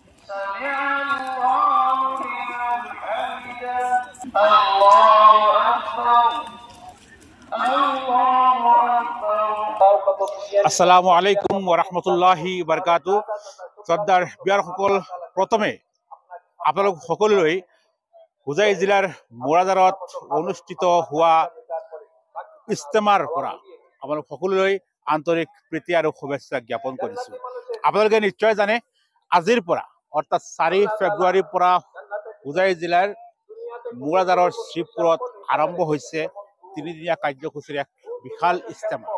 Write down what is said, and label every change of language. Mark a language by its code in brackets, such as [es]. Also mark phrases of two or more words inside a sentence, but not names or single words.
[ar] سمع الله لمن حمده الله أكبر الله أكبر السلام عليكم ورحمة الله وبركاته [as] সর্দার বিয়াৰ সকল প্ৰথমে আপোনালোক সকলোলৈ হুজাই জিলাৰ মোৰাদাৰত অনুষ্ঠিত হোৱা ইস্তেমাৰ পৰা আপোনালোক সকলোলৈ আন্তৰিক প্ৰীতি আৰু শুভেচ্ছা জ্ঞাপন কৰিছো। আপোনালোকে নিশ্চয় জানে আজিৰ পৰা অৰ্থাৎ 4 ফেব্ৰুৱাৰীৰ পৰা হুজাই জিলাৰ মোৰাদাৰৰ শ্ৰীপুৰত আৰম্ভ হৈছে তিনিদিনীয়া কাৰ্যসূচীৰ এক বিশাল ইস্তেমা।